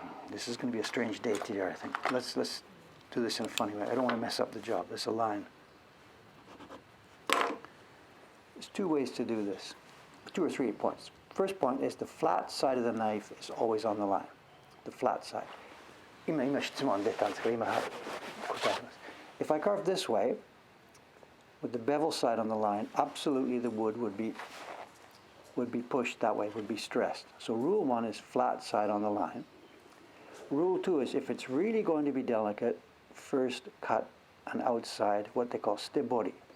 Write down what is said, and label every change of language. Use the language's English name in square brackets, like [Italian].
[English] This is going to be a strange day today, I think. Let's do this in a funny way. I don't want to mess up the job. There's a line. There's two ways to do this. 2 or 3 points. First point is the flat side of the knife is always on the line. The flat side. [Japanese] 今質問出たんですけど、今答えます。 [English] If I carve this way, with the bevel side on the line, absolutely the wood would be pushed that way, would be stressed. So rule 1 is flat side on the line. Rule 2 is if it's really going to be delicate, first cut an outside, what they call stibori.